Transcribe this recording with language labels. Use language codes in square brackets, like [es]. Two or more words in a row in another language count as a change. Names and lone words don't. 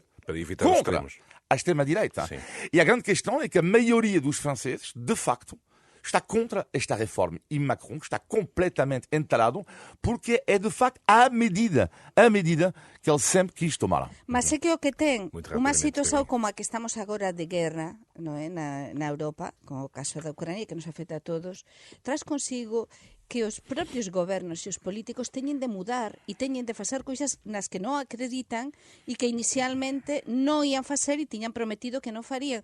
[pt] para evitar contra a extrema-direita. E a grande questão é que a maioria dos franceses, de facto, está contra esta reforma. E Macron está completamente entalado porque é, de facto, a medida que ele sempre quis tomar. [gl] Mas é que o que ten unha situación como a que estamos agora de guerra, non é? Na Europa, como o caso da Ucrania, que nos afecta a todos, traz consigo que os propios gobernos e os políticos teñen de mudar e teñen de facer cousas nas que non acreditan e que inicialmente non ian facer e tiñan prometido que non farían.